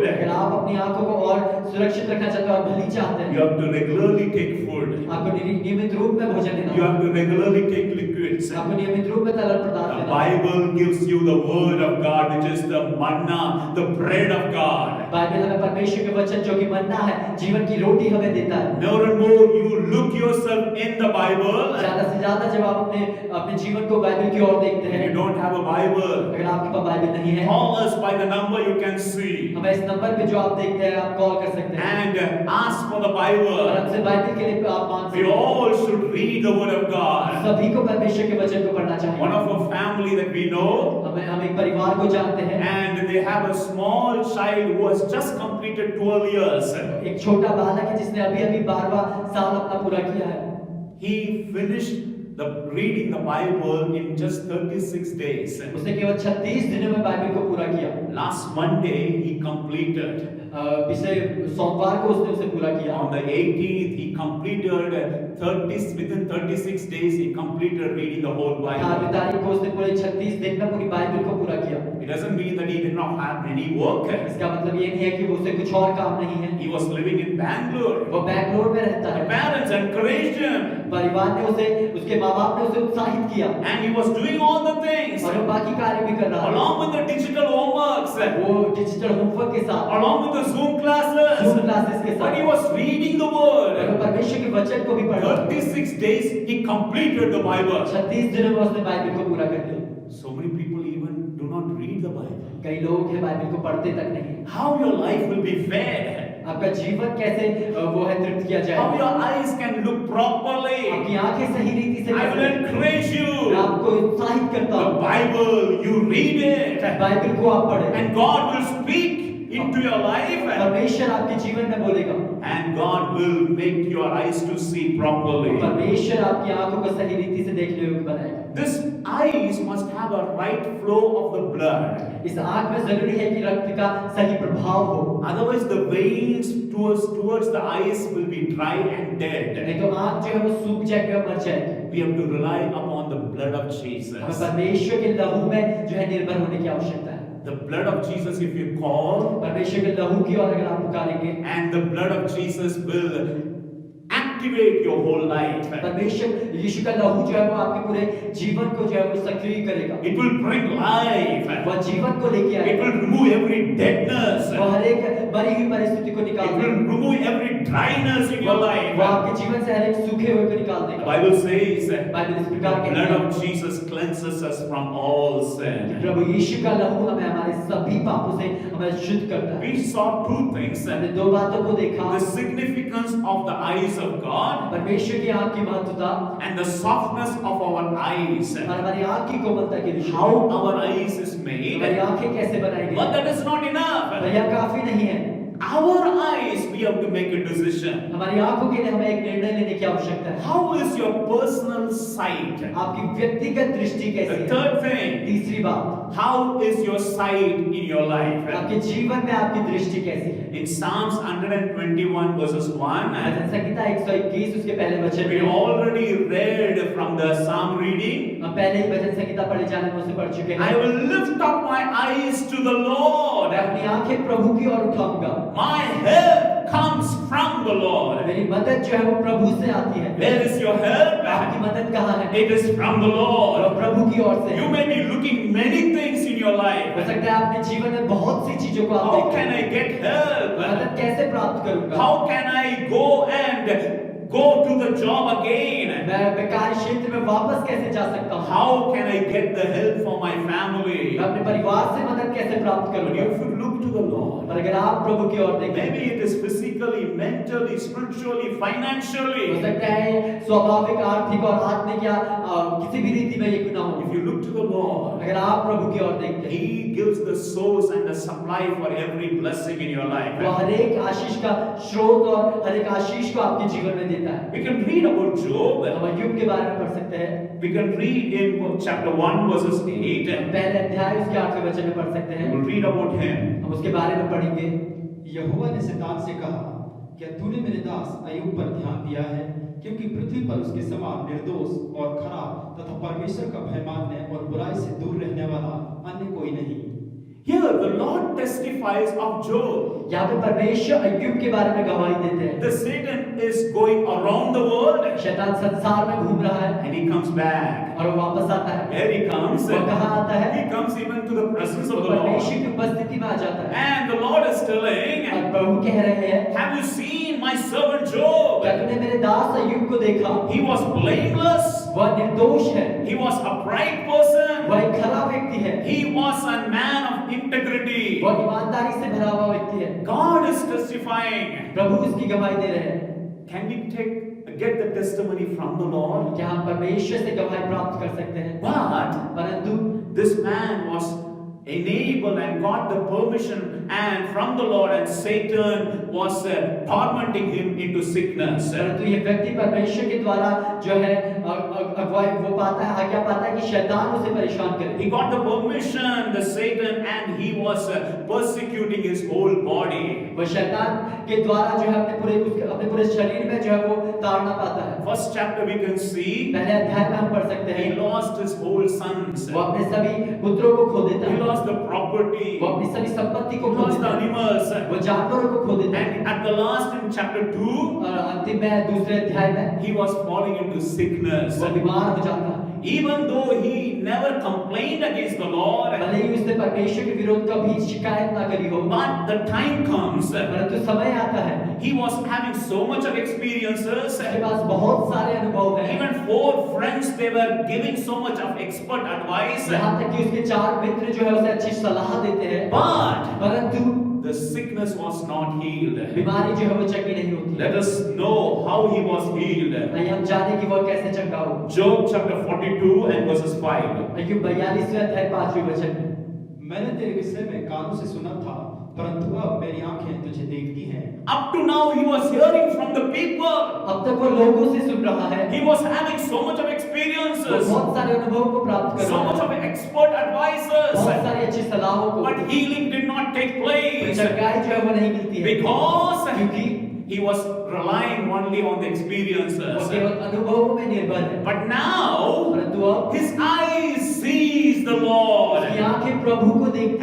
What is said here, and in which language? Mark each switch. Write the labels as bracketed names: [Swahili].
[Hindi] अगर आप अपनी आंखों को और सुरक्षित रखना चाहते हो और भली चाहते [English] you [Hindi] हैं, [English] have to regularly take food. [Hindi] आपको नियमित रूप में भोजन लेना [English] You [Hindi] होगा, [English] have to regularly take liquids. [Hindi] आपको नियमित रूप में तरल पदार्थ [English] The [Hindi] लेना होगा। [English] Bible gives you the word of God, which is the manna, the bread of God. [Hindi] Bible हमें परमेश्वर के वचन जो कि मन्ना है, जीवन की रोटी हमें देता है। [English] More and more you look yourself in the Bible. [Hindi] ज्यादा से ज्यादा जब आप अपने जीवन को बाइबल की ओर देखते [English] If [Hindi] हैं, [English] you don't have a Bible, [Hindi] अगर आपके पास बाइबल नहीं है, [English] call us by the number you can see [Hindi] हमें इस नंबर पे जो आप देखते हैं आप कॉल कर सकते हैं [English] and ask for the [Hindi] और [English] Bible. [Hindi] हमसे बाइबल के लिए आप मांग [English] We [Hindi] सकते हैं। [English] all should read the word of God. [Hindi] सभी को परमेश्वर के वचन को पढ़ना [English] One [Hindi] चाहिए। [English] of a family that we know, [Hindi] हम एक परिवार को जानते हैं, [English] and they have a small child who has just completed 12 years. [Hindi] एक छोटा बालक है जिसने अभी अभी 12वां साल अपना पूरा किया है। [English] He finished reading the Bible in just 36 days. [Hindi] उसने केवल 36 दिनों में बाइबल को पूरा किया। [English] Last Monday he completed. [Hindi] पिछले सोमवार को उसने उसे पूरा किया। [English] On the 18th he completed 36 days he completed reading the whole [Hindi] 18 [English] Bible. [Hindi] तारीख को उसने पूरे 36 दिन में पूरी बाइबल को पूरा किया। [English] It doesn't mean that he did not have any work. [Hindi] इसका मतलब ये नहीं है कि उसे कुछ और काम नहीं है। [English] He was living in Bangalore. [Hindi] वो बैंगलोर में रहता [English] The [Hindi] है। [English] parents encouraged him [Hindi] परिवार ने उसे, उसके माँ-बाप ने उसे उत्साहित किया [English] and he was doing all the things [Hindi] और वो बाकी कार्य भी कर रहा है। [English] along with the digital homeworks, [Hindi] वो डिजिटल होमवर्क के साथ, [English] along with the Zoom classes. [Hindi] Zoom classes के [English] But he [Hindi] साथ, [English] was reading the [Hindi] और वो [English] word. [Hindi] परमेश्वर के वचन को भी पढ़ रहा है। [English] 36 days he completed the Bible. [Hindi] 36 दिनों में उसने बाइबल को पूरा कर दिया। [English] So many people even do not read the Bible. [Hindi] कई लोग हैं बाइबल को पढ़ते तक नहीं। [English] How your life will be fed? [Hindi] आपका जीवन कैसे वो है तृप्त किया [English] How [Hindi] जाए? [English] your eyes can look properly? [Hindi] आपकी आंखें सही रीति से [English] I will [Hindi] कैसे? [English] encourage [Hindi] मैं [English] you. [Hindi] आपको उत्साहित करता [English] The [Hindi] हूँ, [English] Bible, you read it, [Hindi] Bible को आप पढ़ें, [English] and God will speak into your life, [Hindi] परमेश्वर आपके जीवन में बोलेगा, [English] and God will make your eyes to see properly. [Hindi] परमेश्वर आपकी आंखों को सही रीति से देखने योग्य बनाएगा। [English] This eyes must have a right flow of the blood. [Hindi] इस आंख में जरूरी है कि रक्त का सही प्रभाव हो, [English] Otherwise, the veins towards the eyes will be dry and dead. [Hindi] नहीं तो आंख जो है वो सूख जाएगी और मर जाएगी। [English] We have to rely upon the blood of [Hindi] हमें [English] Jesus. [Hindi] परमेश्वर के लहू में जो है निर्भर होने की आवश्यकता है। [English] The blood of Jesus, if you call, [Hindi] परमेश्वर के लहू की ओर अगर आप पुकारेंगे, [English] and the blood of Jesus will activate your whole life. [Hindi] परमेश्वर यीशु का लहू जो है वो आपके पूरे जीवन को जो है वो सक्रिय करेगा। [English] It will bring life. [Hindi] वह जीवन को लेके [English] It [Hindi] आएगा। [English] will remove every deadness. [Hindi] वह हर एक मरी हुई परिस्थिति को निकाल [English] It will [Hindi] देगा। [English] remove every dryness in your [Hindi] वो [English] life. [Hindi] आपके जीवन से हर एक सूखे हुए को निकाल [English] The [Hindi] देगा। [English] Bible says [Hindi] बाइबल इस प्रकार [English] the [Hindi] कहती [English] blood [Hindi] है [English] of Jesus cleanses us from all [Hindi] कि [English] sin. [Hindi] प्रभु यीशु का लहू हमें हमारे सभी पापों से हमें शुद्ध करता है। [English] We saw two things. [Hindi] हमने दो बातों को देखा, [English] The significance of the eyes of God [Hindi] परमेश्वर की आँख की महत्वता [English] and the softness of our eyes. [Hindi] और हमारी आँख की कोमलता के विषय [English] How [Hindi] में। [English] our eyes is made. [Hindi] हमारी आँखें कैसे बनाई गई [English] But [Hindi] हैं? [English] that is not enough. [Hindi] पर यह काफी नहीं है। [English] Our eyes, we have to make a decision. [Hindi] हमारी आँखों के लिए हमें एक निर्णय लेने की आवश्यकता है। [English] How is your personal sight? [Hindi] आपकी व्यक्तिगत दृष्टि कैसी [English] The [Hindi] है? [English] third thing, [Hindi] तीसरी बात, [English] how is your sight in your life? [Hindi] आपके जीवन में आपकी दृष्टि कैसी है? [English] In Psalms 121 verses 1, [Hindi] भजन संहिता 121 उसके पहले वचन [English] we [Hindi] में [English] already read from the Psalm reading. [Hindi] हम पहले ही भजन संहिता पढ़े जाने में उसे पढ़ चुके [English] I [Hindi] हैं। [English] will lift up my eyes to the Lord. [Hindi] मैं अपनी आंखें प्रभु की ओर उठाऊंगा। [English] My help comes from the Lord. [Hindi] मेरी मदद जो है वो प्रभु से आती है। [English] Where is your help? [Hindi] आपकी मदद कहाँ है? [English] It is from the [Hindi] और [English] Lord. [Hindi] प्रभु की ओर से [English] You [Hindi] है। [English] may be looking many things in your [Hindi] हो [English] life. [Hindi] सकता है आपने जीवन में बहुत सी चीजों को आप [English] How [Hindi] देखें। [English] can I get help? [Hindi] मदद कैसे प्राप्त करूंगा? [English] How can I go and go to the job again? [Hindi] मैं कार्य क्षेत्र में वापस कैसे जा सकता हूँ? [English] How can I get the help for my family? [Hindi] मैं अपने परिवार से मदद कैसे प्राप्त [English] But [Hindi] करूंगा? [English] you should look to the Lord. [Hindi] और अगर आप प्रभु की ओर देखें, [English] Maybe it is physically, mentally, spiritually, [Hindi] हो [English] financially. [Hindi] सकता है स्वाभाविक, आर्थिक और आत्मिक या किसी भी रीति में ये क्यों ना हो। [English] If you look to the Lord, [Hindi] अगर आप प्रभु की ओर देखते हैं, [English] He gives the source and the supply for every blessing in your [Hindi] वो [English] life. [Hindi] हर एक आशीष का स्रोत और हर एक आशीष को आपके जीवन में देता है। [English] We can read about Job. [Hindi] हम अय्यूब के बारे में पढ़ सकते हैं। [English] We can read in chapter 1 verses 8. [Hindi] पहले अध्याय उसके 8वें वचन में पढ़ सकते हैं। [English] We'll read about him. [Hindi] हम उसके बारे में पढ़ेंगे। यहोवा ने शैतान से कहा, क्या तूने मेरे दास अय्यूब पर ध्यान दिया है? क्योंकि पृथ्वी पर उसके समान निर्दोष और खराब तथा परमेश्वर का भय मानने और बुराई से दूर रहने वाला अन्य कोई नहीं। [English] Here the Lord testifies of Job. [Hindi] यहाँ पे परमेश्वर अय्यूब के बारे में गवाही देते हैं। [English] The Satan is going around the world [Hindi] शैतान संसार में घूम रहा है [English] and he comes back. [Hindi] और वो वापस आता है। [English] Here he comes. [Hindi] वो कहाँ आता है? [English] He comes even to the presence [Hindi] वो [English] of the [Hindi] परमेश्वर [English] Lord. [Hindi] की उपस्थिति में आ जाता है। [English] And the Lord is telling, [Hindi] और प्रभु कह रहे हैं, [English] have you seen my servant Job? [Hindi] क्या तूने मेरे दास अय्यूब को देखा? [English] He was blameless. [Hindi] वह निर्दोष है। [English] He was a upright person. [Hindi] वह एक खरा व्यक्ति है। [English] He was a man of integrity. [Hindi] वह ईमानदारी से भरा हुआ व्यक्ति है। [English] God is testifying. [Hindi] प्रभु उसकी गवाही दे रहे हैं। [English] Can we get the testimony from the Lord? [Hindi] क्या हम परमेश्वर से गवाही प्राप्त कर सकते हैं? [English] But [Hindi] परंतु [English] this man was enabled and got the permission and from the Lord, and Satan was tormenting him into sickness. [Hindi] परंतु ये व्यक्ति परमेश्वर के द्वारा जो है अगुवाई वो पाता है, आज्ञा पाता है कि शैतान उसे परेशान करे। [English] He got the permission, the Satan, and he was persecuting his whole body. [Hindi] वो शैतान के द्वारा जो है अपने पूरे शरीर में जो है वो ताड़ना पाता है। [English] First chapter we can see [Hindi] पहले अध्याय में हम पढ़ सकते [English] he [Hindi] हैं, [English] lost his whole sons. [Hindi] वो अपने सभी पुत्रों को खो देता [English] He [Hindi] है, [English] lost the property. [Hindi] वो अपनी सभी संपत्ति [English] He [Hindi] को खो [English] lost the [Hindi] देता है, [English] animals. [Hindi] वो जानवरों को खो देता है। [English] And at the last in chapter 2, [Hindi] और अंतिम में दूसरे अध्याय में [English] he was falling into sickness. [Hindi] वो बीमार हो जाता है। [English] Even though he never complained against the Lord, [Hindi] भले ही उसने परमेश्वर के विरोध कभी शिकायत ना करी हो, [English] but the time comes, [Hindi] परंतु समय आता है, [English] he was having so much of experiences. [Hindi] उसके पास बहुत सारे अनुभव हैं। [English] Even 4 friends, they were giving so much of expert advice. [Hindi] यहाँ तक कि उसके 4 मित्र जो है उसे अच्छी सलाह देते हैं, [English] But [Hindi] परंतु [English] the sickness was not healed. [Hindi] बीमारी जो है वो चंगी नहीं होती। [English] Let us know how he was healed. [Hindi] आइए हम जाने कि वह कैसे चंगा हो। [English] Job chapter 42 and verses 5. [Hindi] अय्यूब 42वें अध्याय 5वें वचन में, मैंने तेरे विषय में कानों से सुना था, परंतु अब मेरी आंखें तुझे देखती हैं। [English] Up to now he was hearing from the people. [Hindi] अब तक वो लोगों से सुन रहा है, [English] He was having so much of [Hindi] वो [English] experiences, [Hindi] बहुत सारे अनुभवों को प्राप्त कर [English] so [Hindi] रहा [English] much [Hindi] है, [English] of expert advices. [Hindi] बहुत सारी अच्छी सलाहों को, [English] But healing did not take place [Hindi] चंगाई जो है वो नहीं मिलती है, [English] because [Hindi] क्योंकि [English] he was relying only on the [Hindi] वो [English] experiences. [Hindi] केवल अनुभवों में निर्भर है। [English] But now [Hindi] परंतु अब [English] his eyes sees the Lord. [Hindi] उसकी आंखें प्रभु को देखती